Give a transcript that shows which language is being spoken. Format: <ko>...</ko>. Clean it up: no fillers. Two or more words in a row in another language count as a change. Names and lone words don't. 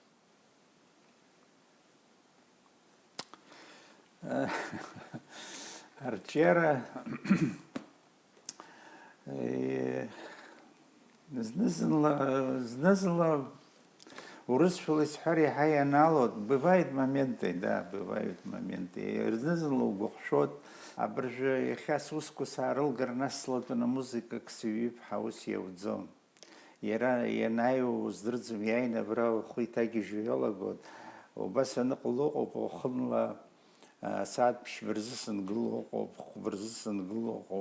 <ab>Арҿиара зны-зынла урысшәала исҳәар иаҳа ианалоит.</ab> <ru>Бывают моменты, да, бывают моменты.</ru> <ab>Зны-зынла угәыхшәоит. Абыржәы иахьа сусқәа саарылгар, нас слатәаны музыкак сыҩҩыԥҳа ус иауӡом. Иара ианааиуа уздырӡом, иааины абра ухы иҭагьежьуа иалагоит. Убас аныҟало ыҟоуп, уахынла сааҭ ԥшьба рзы сынгыло ыҟоуп, хәба рзы сынгыло ыҟоуп.</ab>